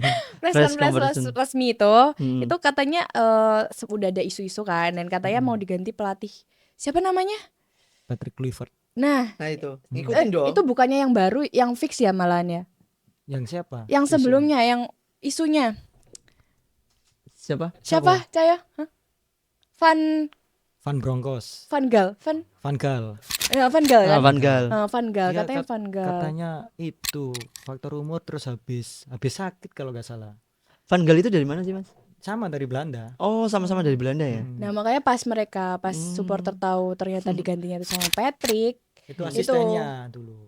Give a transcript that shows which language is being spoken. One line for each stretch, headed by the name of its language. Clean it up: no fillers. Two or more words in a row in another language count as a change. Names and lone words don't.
English: press conference
Indonesian: resmi itu katanya udah ada isu-isu kan, dan katanya mau diganti pelatih. Siapa namanya? Patrick Kluivert. Nah itu ikutin dong. itu bukannya yang baru, yang fix ya malahan ya? Yang siapa? Yang sebelumnya yang isunya. Siapa? Caya? Hah? Van Bronckhorst. Van Gaal kan? Van Gaal. Van Gaal Iya, katanya Van Gaal. Katanya itu faktor umur terus habis sakit kalau nggak salah. Van Gaal itu dari mana sih Mas? Sama dari Belanda. Oh sama-sama dari Belanda ya. Nah makanya pas supporter tahu ternyata digantinya itu sama Patrick, Itu asistennya dulu.